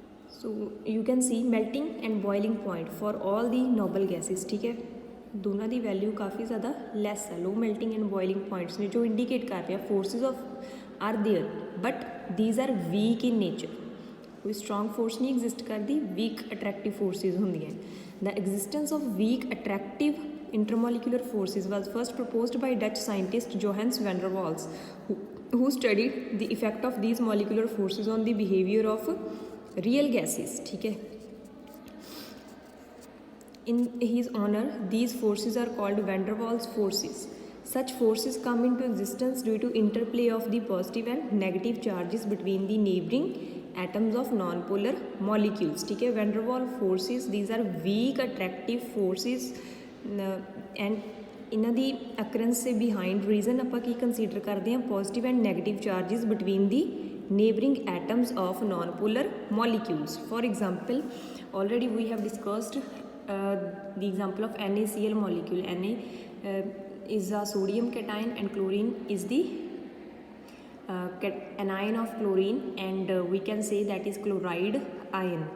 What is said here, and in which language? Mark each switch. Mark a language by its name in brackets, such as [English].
[English] So you can see melting and boiling point for all the noble gases, ਠੀਕ ਹੈ। [Punjabi] ਦੋਨਾਂ ਦੀ value ਕਾਫੀ ਜ਼ਿਆਦਾ ਲੈਸ ਹੈ, ਲੋ ਮੈਲਟਿੰਗ ਐਂਡ ਬੋਇਲਿੰਗ ਪੁਆਇੰਟਸ ਨੇ ਜੋ ਇੰਡੀਕੇਟ ਕਰ ਰਿਹਾ [English] Forces of are there but these are weak in nature. [Punjabi] ਕੋਈ ਸਟਰੋਂਗ ਫੋਰਸ ਨਹੀਂ ਐਗਜ਼ਿਸਟ ਕਰਦੀ, ਵੀਕ ਅਟਰੈਕਟਿਵ ਫੋਰਸਿਸ ਹੁੰਦੀਆਂ। [English] The existence of weak attractive intermolecular forces was first proposed by Dutch scientist Johannes van der Waals, who studied the effect of these molecular forces on the behavior of real gases, ठीक है। In his honor these forces are called van der Waals forces। such forces come into existence due to interplay of the positive and negative charges between the neighboring atoms of non-polar molecules, ठीक है। [Punjabi] van der Waals forces, [English] these are weak attractive forces [Punjabi] and ਇਹਨਾਂ ਦੀ occurrence ਦੇ behind reason ਆਪਾਂ ਕੀ consider ਕਰਦੇ ਹਾਂ positive and negative charges between ਦੀ [English] neighboring atoms of non-polar molecules। for example already we have discussed the example of NaCl molecule। Na is a sodium cation and chlorine is the anion of chlorine, and we can say that is chloride ion.